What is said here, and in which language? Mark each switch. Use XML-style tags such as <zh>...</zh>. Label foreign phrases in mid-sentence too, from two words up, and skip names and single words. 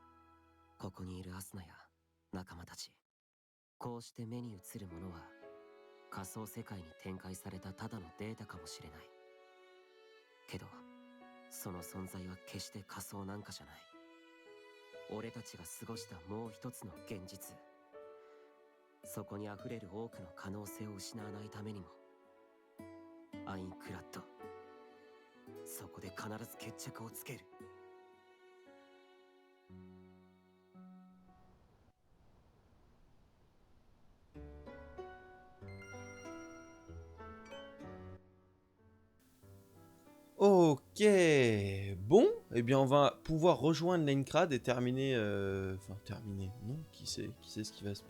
<ja>ここにいるアスナや仲間たち、こうして目に映るものは仮想世界に展開されたただのデータかもしれないけど、その存在は決して仮想なんかじゃない。俺たちが過ごしたもう一つの現実、そこにあふれる多くの可能性を失わないためにも、アインクラッド、そこで必ず決着をつける。</ja> <fr>Ok, bon, eh bien on va pouvoir rejoindre l'Aincrad et terminer, enfin terminer, non, qui sait ce qui va se</fr>